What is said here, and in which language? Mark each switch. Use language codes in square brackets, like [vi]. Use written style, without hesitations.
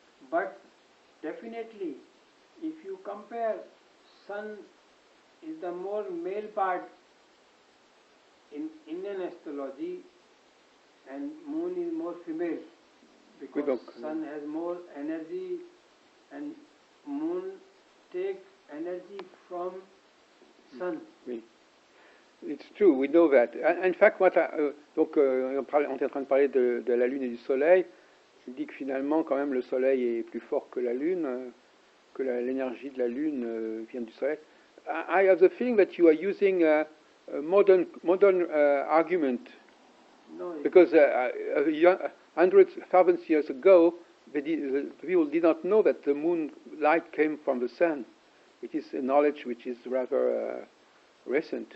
[en] But definitely, if you compare, sun is the more male part in Indian astrology and moon is more female because sun has more energy and moon take energy from sun. Oui. It's true, we know that. In fact, [fr] on est en train de parler de la Lune et du Soleil. Il dit que finalement, quand même, le Soleil est plus fort que la Lune, que l'énergie de la Lune vient du Soleil. [en] I have the feeling that you are using a modern argument. No, because hundreds, thousands of years ago, the people did not know that the moon light came from the sun. It is a knowledge which is rather recent.